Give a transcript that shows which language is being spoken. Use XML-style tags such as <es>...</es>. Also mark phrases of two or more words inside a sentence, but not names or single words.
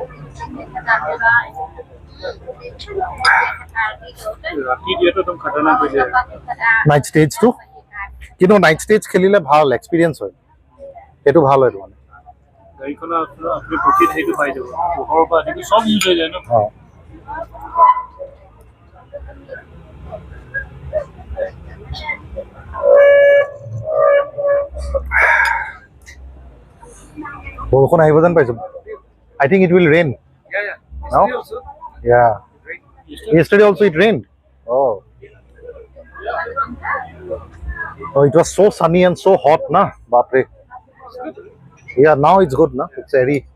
<hi>राखी दिए तो तुम खतरनाक हो जाए</hi> <en>night stageটো</en> <as>কিন্তু</as> <en>night stage</en> <as>খেলিলে ভাল এক্সপিৰিয়েঞ্চ হয় সেইটো ভাল হয় মানে গাড়ীখনৰ আপুনি প্ৰফিট সেইটো পাই যাব পোহৰৰ পৰা আদি চব ইউজ হৈ যায় ন অঁ বৰষুণ আহিব যেন পাইছো</as> <en>I think it will rain No? Yeah. Yesterday also it rained. Oh. Oh, it was so sunny and so hot, na? Bapre. Yeah, now it's good, na? It's airy.</en>